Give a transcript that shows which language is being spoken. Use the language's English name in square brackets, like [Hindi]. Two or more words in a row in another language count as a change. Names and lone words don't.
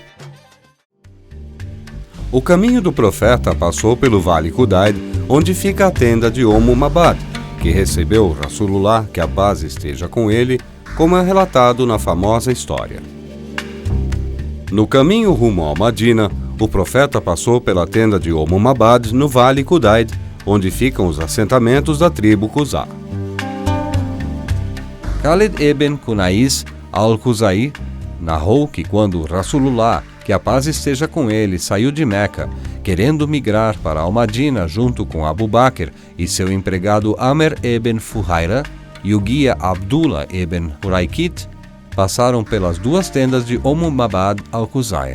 [Portuguese] O caminho do profeta passou pelo Vale Kudaid, onde fica a tenda de Mabad, que recebeu Rasulullah, que a paz esteja com ele, como é relatado na famosa história. No caminho rumo ao Madina, o profeta passou pela tenda de Mabad, no Vale Kudaid, onde ficam os assentamentos da tribo Khuzá. Khalid ibn Kunais al-Khuzai narrou que quando Rasulullah, que a paz esteja com ele, saiu de Meca, querendo migrar para Al-Madina junto com Abu Bakr e seu empregado Amr ibn Fuhaira e o guia Abdullah ibn Huraykit, passaram pelas duas tendas de Mabad al-Khuzaya.